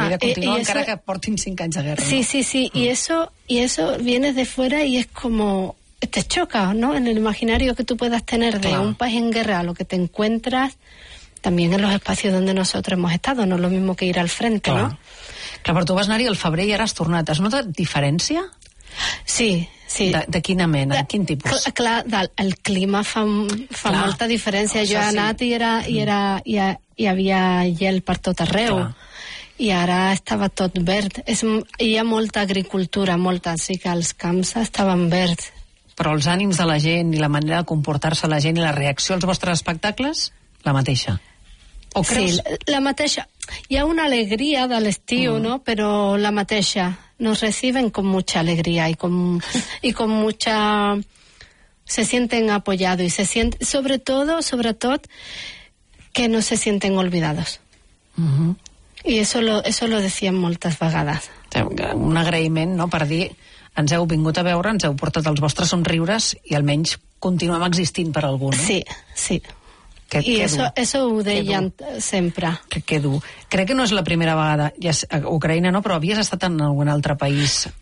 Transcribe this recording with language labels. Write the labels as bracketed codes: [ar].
[ca] La vida continúa, encara que portin 5 anys de guerra. Sí, no? Sí, sí. Mm. [es] Y eso viene de fuera y es como... Te choca, ¿no? En el imaginario que tú puedas tener de un país en guerra, lo que te encuentras también en los espacios donde nosotros hemos estado. No es lo mismo que ir al frente, [ca] clar. [es] ¿No? [ca] Clar, però tu vas anar-hi al febrer i ara has tornat. Has notat diferència? Sí, sí. De quina mena? De quin tipus? Clar, el clima fa molta diferència. Jo he anat i havia gel per tot arreu. Clar. I ara estava tot verd. Hi ha molta agricultura, molta, sí que els camps estaven verds. Però els ànims de la gent i la manera de comportar-se la gent i la reacció als vostres espectacles, la mateixa. O creus? Sí, la mateixa. Hi ha una alegria de l'estiu, no? Però la mateixa. [es] Nos reciben con mucha alegría y con mucha... Se sienten apoyados y se sienten... [ca] Sobretot, [es] que no se sienten olvidados. Uh-huh. Y eso lo decían [ca] moltes vegades. Un agraïment, no?, per dir... Ens heu vingut a veure, ens heu portat els vostres somriures i almenys continuem existint per algú, no? Sí, sí. I això ho deien sempre. Que dur. Crec que no és la primera vegada, ja, a Ucraïna no, però havies estat en algun altre país.